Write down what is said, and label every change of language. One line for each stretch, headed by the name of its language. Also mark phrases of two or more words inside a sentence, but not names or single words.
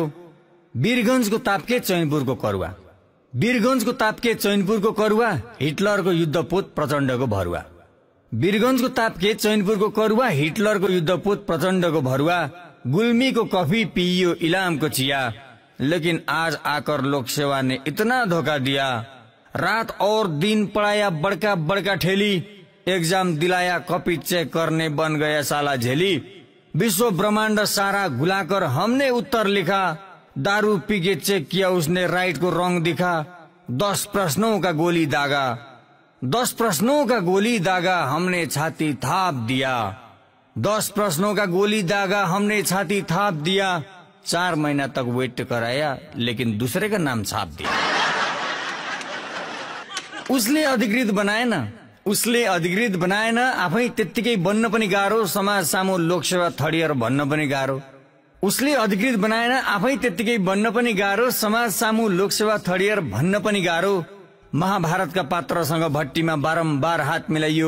Nepali: वीरगञ्जको ताप्के चैनपुरको करुवा, हिटलरको युद्धपोत प्रचण्डको भरुवा। गुल्मीको कफी पिइयो, इलामको चिया।
Hindi: लेकिन आज आकर लोकसेवा ने इतना धोखा दिया। रात और दिन पढ़ाया बड़का ठेली। एग्जाम दिलाया, कॉपी चेक करने बन गया साला झेली। विश्व ब्रह्मांड सारा घुलाकर हमने उत्तर लिखा। दारू पी के चेक किया उसने, राइट को रॉन्ग दिखा। 10 प्रश्नों का गोली दागा हमने छाती थाप दिया। 10 प्रश्नों का गोली दागा हमने छाती थाप दिया। 4 महीना तक वेट कराया लेकिन दूसरे का नाम छाप दिया।
Nepali: उसले अधिकृत बनाएन, आफै त्यत्तिकै बन्न पनि गाह्रो। समाज सामु लोकसेवा थर्ड भन्न पनि गाह्रो। उसले अधिकृत बनाएन, आफै त्यत्तिकै बन्न पनि गाह्रो। समाज सामु लोकसेवा थर्ड भन्न पनि गाह्रो। महाभारतका पात्रसँग भट्टीमा बारम्बार हात मिलाइयो।